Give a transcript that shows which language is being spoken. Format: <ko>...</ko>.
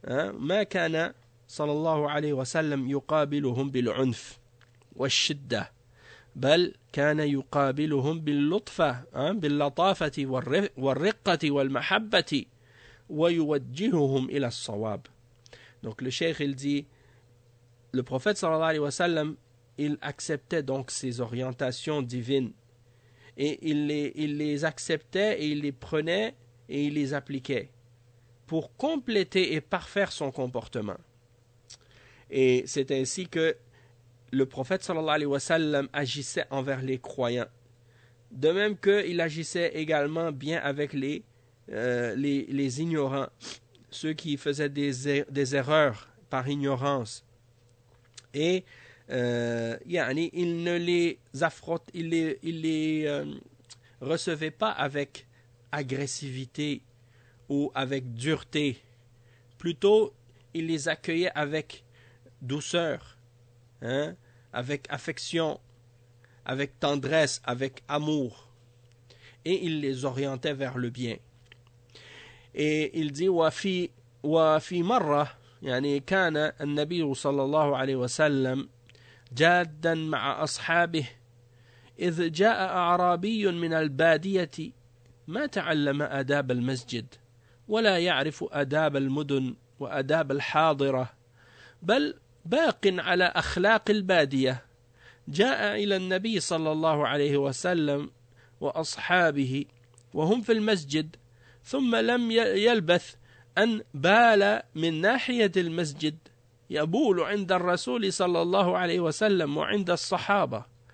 <ar>ما كان صلى الله عليه وسلم يقابلهم بالعنف والشدة، بل كان يقابلهم باللطفة باللطافة والرقة والمحبة ويوجههم إلى الصواب.</ar> <fr>donc le cheikh il dit le prophète صلى الله عليه وسلم il acceptait donc ces orientations divines et il les acceptait et il les prenait et il les appliquait pour compléter et parfaire son comportement. Et c'est ainsi que le prophète sallallahu alayhi wa sallam agissait envers les croyants, de même qu'il agissait également bien avec les ignorants, ceux qui faisaient des erreurs par ignorance. Et il ne les recevait pas avec agressivité ou avec dureté, plutôt il les accueillait avec douceur, avec affection, avec tendresse, avec amour, et il les orientait vers le bien. Et il dit</fr> <ar>wa fi marra, yani kana an-nabi sallallahu alayhi wa sallam جادا مع أصحابه إذ جاء أعرابي من البادية ما تعلم أداب المسجد ولا يعرف أداب المدن وأداب الحاضرة بل باق على أخلاق البادية جاء إلى النبي صلى الله عليه وسلم وأصحابه وهم في المسجد ثم لم يلبث أن بال من ناحية المسجد يبول عند الرسول صلى الله عليه وسلم وعند الصحابة</ar>